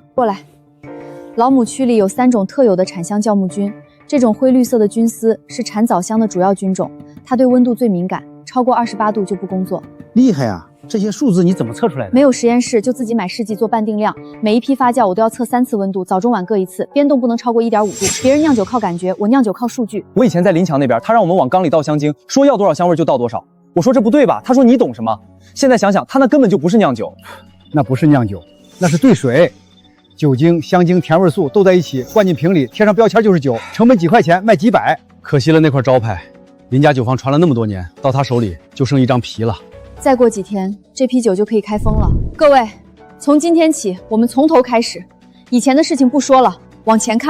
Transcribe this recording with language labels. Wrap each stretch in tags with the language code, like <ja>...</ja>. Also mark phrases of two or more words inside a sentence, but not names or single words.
<zh>過來，老母區裡有3種特有的產香酵母菌，這種灰綠色的菌絲是產棗香的主要菌種，它對溫度最敏感，超過28度就不工作。厲害啊！這些數字你怎麼測出來的？沒有實驗室，就自己買試劑做半定量，每一批發酵我都要測3次溫度，早中晚各1次，變動不能超過1.5度。別人釀酒靠感覺，我釀酒靠數據。我以前在林強那邊，他讓我們往缸裡倒香精，說要多少香味就倒多少。我說這不對吧？他說你懂什麼？現在想想，他那根本就不是釀酒，那不是釀酒，那是兌水。酒精、香精、甜味素都在一起，灌進瓶裡，貼上標籤就是酒，成本幾塊錢，賣幾百。可惜了那塊招牌，林家酒坊傳了那麼多年，到他手裡就剩一張皮了。再過幾天，這批酒就可以開封了。各位，從今天起，我們從頭開始，以前的事情不說了，往前看。</zh>